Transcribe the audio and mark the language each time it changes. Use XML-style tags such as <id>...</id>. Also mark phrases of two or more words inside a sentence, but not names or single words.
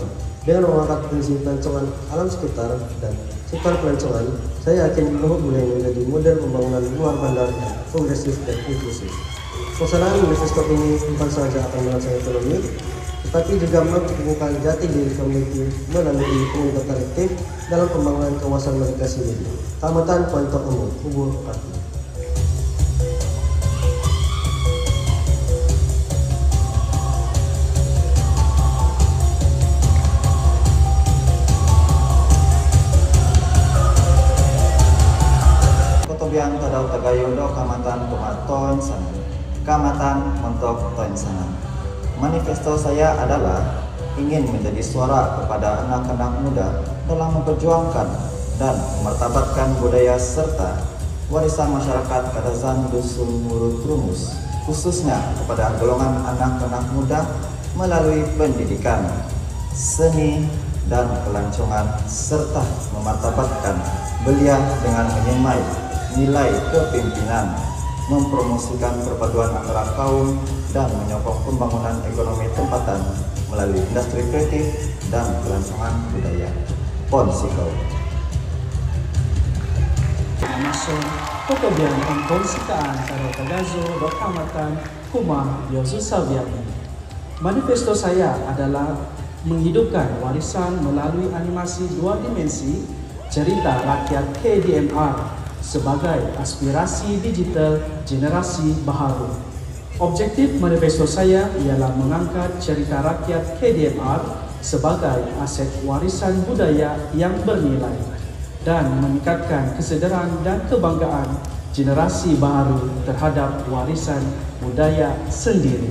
<ms>Dengan mengangkat potensi pelancongan alam sekitar dan sektor pelancongan, saya yakin Menumbuk boleh menjadi model pembangunan luar bandar yang progresif dan inklusif. Pelaksanaan manifesto ini bukan saja akan merangsang ekonomi, tetapi juga mempertemukan jati diri komuniti melalui komunitas kolektif dalam pembangunan kawasan mereka sendiri.</ms> <dtp>Keamatan Pontok Umum, Ubur Kaki. Kotobian Tadau Tagayodo Kamatan Tomaton Sana. Kamatan Montok Toin Sana.</dtp> <ms>Manifesto saya adalah ingin menjadi suara kepada anak-anak muda dalam memperjuangkan dan memartabatkan budaya serta warisan masyarakat Kadazan Dusun Murut Rumus, khususnya kepada golongan anak-anak muda melalui pendidikan, seni, dan kelancongan, serta memartabatkan belia dengan menyemai nilai kepimpinan, mempromosikan perpaduan antara kaum, dan menyokong pembangunan ekonomi tempatan melalui industri kreatif dan kelancangan budaya.</ms> <dtp>Ponsiko. Masuk Kotobian ang Ponsikaan Taro Tagazo do Kamatan Kuma Yosu Sabiani.</dtp> <ms>Manifesto saya adalah menghidupkan warisan melalui animasi dua dimensi cerita rakyat KDMR sebagai aspirasi digital generasi baharu. Objektif manifesto saya ialah mengangkat cerita rakyat KDMR sebagai aset warisan budaya yang bernilai dan meningkatkan kesedaran dan kebanggaan generasi baru terhadap warisan budaya sendiri.</ms>